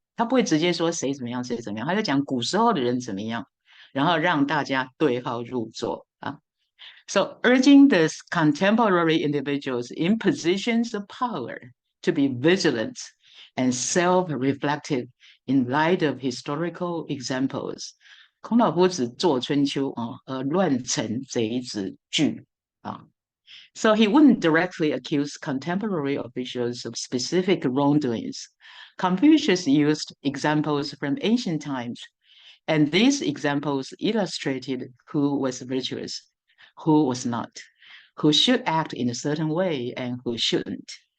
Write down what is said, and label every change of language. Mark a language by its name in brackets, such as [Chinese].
[Chinese] 他不会直接说谁怎么样，谁怎么样，他就讲古时候的人怎么样，然后让大家对号入座啊。 [English] So urging the contemporary individuals in positions of power to be vigilant and self-reflective in light of historical examples. [Chinese] 孔老夫子作春秋啊，乱臣贼子惧啊。 [English] So he wouldn't directly accuse contemporary officials of specific wrongdoings. Confucius used examples from ancient times, and these examples illustrated who was virtuous, who was not, who should act in a certain way and who shouldn't.